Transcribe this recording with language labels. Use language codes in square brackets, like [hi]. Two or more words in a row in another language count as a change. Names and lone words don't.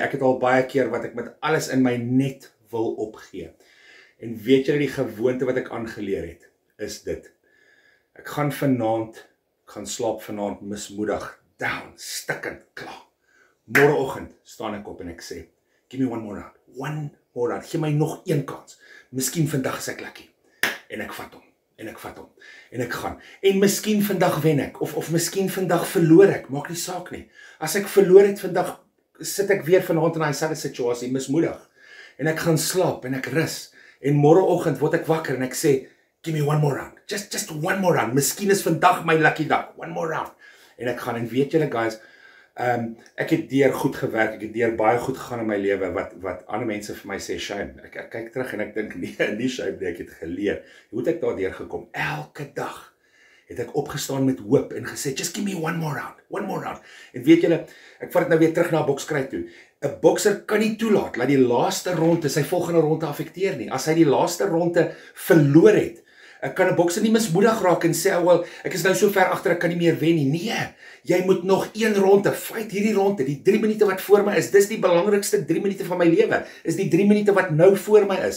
[af] Ek het al baie keer wat ek met alles in my net wil opgee. En weet julle die gewoonte wat ek aangeleer het, is dit. Ek gaan slaap vanaand mismoedig, down, stikkend, klaar. Môreoggend staan ek op en ek sê, [en] give me one more round, [af] gee my nog een kans. Miskien vandag is ek lucky. En ek vat hom, en ek gaan. En miskien vandag wen ek, of miskien vandag verloor ek, maak nie saak nie. As ek verloor het vandag, sit ek weer vanaand in daai selfde situasie, mismoedig. En ek gaan slaap, en ek rus. En môreoggend word ek wakker en ek sê, [en] give me one more round, just one more round. [af] Miskien is vandag my lucky dag, [en] one more round. [af] En ek gaan, en weet julle guys, ek het deur goed gewerk, ek het deur baie goed gegaan in my lewe, wat ander mense vir my sê, Shane, ek kyk terug en ek dink, nie Shane, ek het geleer. Hoe het ek daar deur gekom? Elke dag het ek opgestaan met hoop en gesê, [en] just give me one more round. [af] En weet julle, ek vat dit nou weer terug na 'n bokskryt toe. 'n Bokser kan nie toelaat, laat die laaste ronde sy volgende ronde affekteer nie. As hy die laaste ronde verloor het, kan 'n bokser nie mismoedig raak en sê, wel, ek is nou so ver agter, ek kan nie meer wen nie. Nee, jy moet nog een ronde, fight hierdie ronde, die 3 minute wat voor my is, dis die belangrikste 3 minute van my lewe, is die 3 minute wat nou voor my is.